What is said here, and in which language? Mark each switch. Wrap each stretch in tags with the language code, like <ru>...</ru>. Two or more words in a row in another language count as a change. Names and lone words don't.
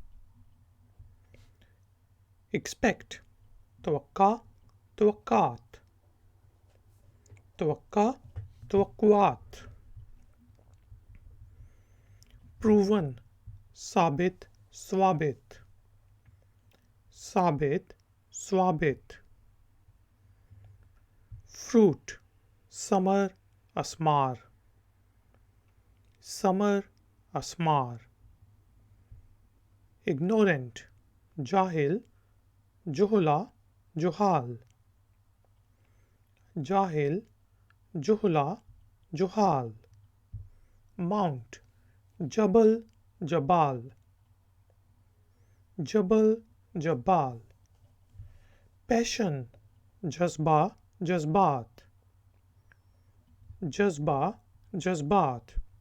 <ur>expect توقع توقعات توقع توقعات proven ثابت ثوابت ثابت ثوابت fruit ثمر اثمار ثمر اثمار. Ignorant, جاہل جہلاء جہال. جاہل جہلاء جہال. Mount, جبل جبل. جبل جبل. Passion, جذبہ جذبات. جذبہ جذبات.</ur>